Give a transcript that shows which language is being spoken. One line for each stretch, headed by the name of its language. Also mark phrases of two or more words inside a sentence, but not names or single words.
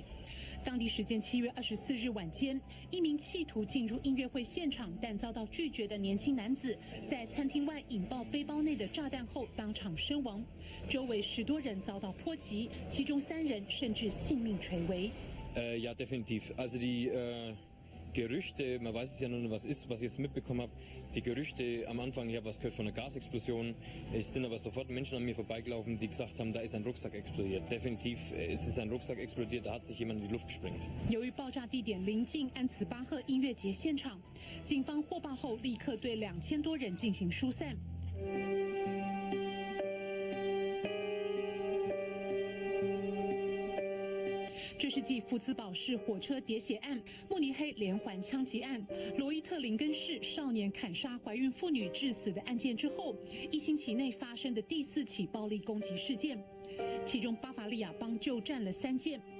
Chinese: 当地时间7月24日晚间，一名企图进入音乐会现场但遭到拒绝的年轻男子，在餐厅外引爆背包内的炸弹后当场身亡，周围10多人遭到波及，其中3人甚至性命垂危。
German: Ja, definitiv. Also die Gerüchte, man weiß es ja noch nicht, was ist, was ich jetzt mitbekommen habe. Die Gerüchte am Anfang, ich habe was gehört von einer Gasexplosion. Es sind aber sofort Menschen an mir vorbeigelaufen, die gesagt haben, da ist ein Rucksack explodiert. Definitiv, es ist ein Rucksack explodiert, da hat sich jemand in die Luft gesprengt.
Chinese: 由于爆炸地点临近安茨巴赫音乐节现场，警方获报后立刻对2000多人进行疏散。这是继福兹堡市火车喋血案、慕尼黑连环枪击案、罗伊特林根市少年砍杀怀孕妇女致死的案件之后，1星期内发生的第4起暴力攻击事件，其中巴伐利亚邦就占了3件。